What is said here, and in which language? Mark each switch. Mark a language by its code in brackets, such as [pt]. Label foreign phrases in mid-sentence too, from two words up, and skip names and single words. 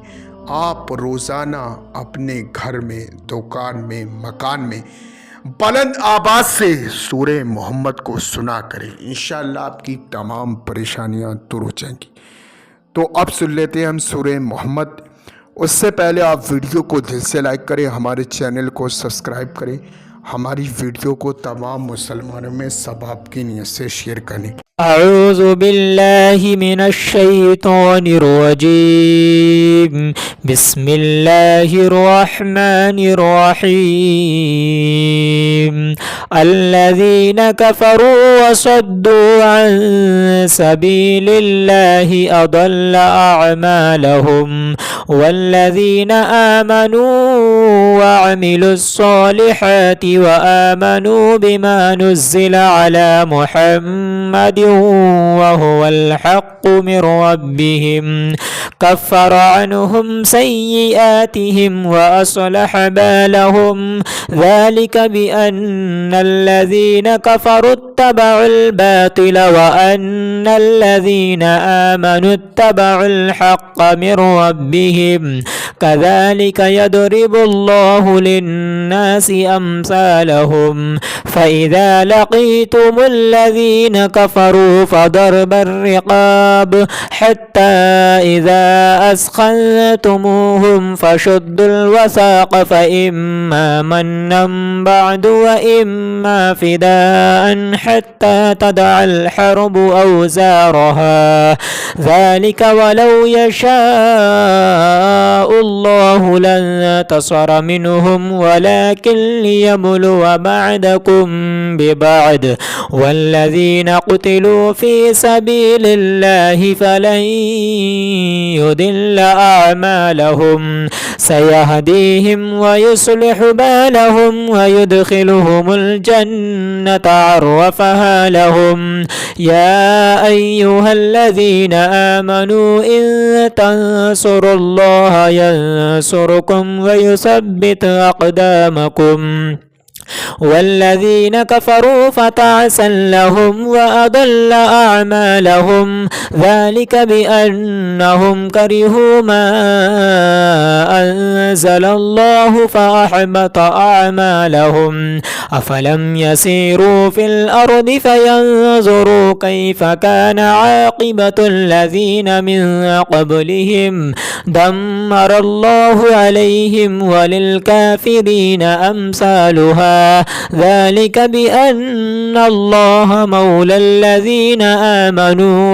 [ur] آپ روزانہ اپنے گھر میں، دکان میں، مکان میں بلند آواز سے سورہ محمد کو سنا کریں، ان شاء اللہ آپ کی تمام پریشانیاں دور ہو جائیں گی. تو اب سن لیتے ہیں ہم سورہ محمد۔ اس سے پہلے آپ ویڈیو کو دل سے لائک کریں، ہمارے چینل کو سبسکرائب کریں، ہماری ویڈیو کو تمام مسلمانوں میں سب آپ کی نیت سے شیئر کریں. [ar] أعوذ بالله من الشيطان الرجيم. بسم الله الرحمن الرحيم. الذين كفروا وصدوا عن سبيل الله أضل أعمالهم والذين آمنوا وعملوا الصالحات وآمنوا بما نزل على محمد وهو الحق من ربهم كفر عنهم سيئاتهم وأصلح بالهم ذلك بأن الذين كفروا اتبعوا الباطل وأن الذين آمنوا اتبعوا الحق من ربهم كذلك يضرب الله للناس أمثالهم فإذا لقيتم الذين كفروا فضرب الرقاب حتى إذا أثخنتموهم فشدوا الوثاق فإما منا بعد وإما فداء حتى تضع الحرب أوزارها ذلك ولو يشاء الله لانتصر منهم ولكن ليبلو بعضكم ببعض والذين قتلوا في سبيل الله فلن يضل أعمالهم سيهديهم ويصلح بالهم ويدخلهم الجنة عرفها لهم يا أيها الذين آمنوا إن تنصروا الله ينصركم ويثبت أقدامكم والذين كفروا فتعسا لهم وأضل أعمالهم ذلك بأنهم كرهوا ما أنزل الله فأحبط أعمالهم أفلم يسيروا في الأرض فينظروا كيف كان عاقبة الذين من قبلهم دمر الله عليهم وللكافرين أمثالها ذلك بأن الله مولى الذين آمنوا